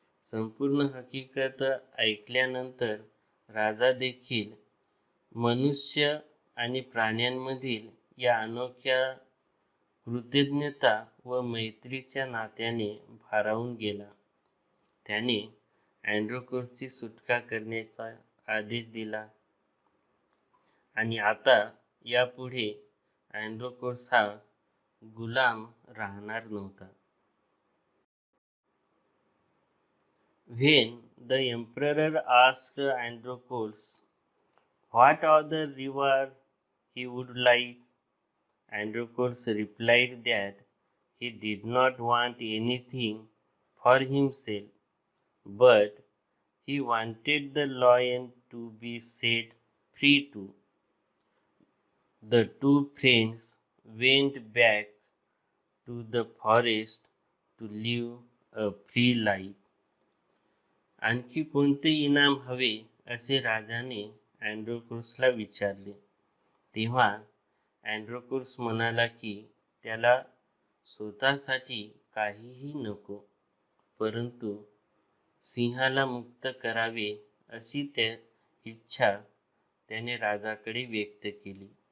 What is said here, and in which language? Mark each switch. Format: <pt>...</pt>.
<mr>संपूर्ण हकीकत ऐकल्यानंतर राजा देखील मनुष्य आणि प्राण्यांमधील या अनोख्या कृतज्ञता व मैत्रीच्या नात्याने भारावून गेला. त्याने अँड्रोकोल्सची सुटका करण्याचा आदेश दिला आणि आता यापुढे अँड्रोकोल्स हा गुलाम राहणार नव्हता.</mr> <en>When the emperor asked Androcles what other reward he would like, Androcles replied that he did not want anything for himself, but he wanted the lion to be set free too. The two friends went back to the forest to live a free life.</en> <mr>आणखी कोणते इनाम हवे असे राजाने अँड्रोकोल्सला विचारले. तेव्हा अँड्रोकोल्स म्हणाला की त्याला स्वतःसाठी काहीही नको, परंतु सिंहाला मुक्त करावे अशी इच्छा त्याने राजाकडे व्यक्त केली.</mr>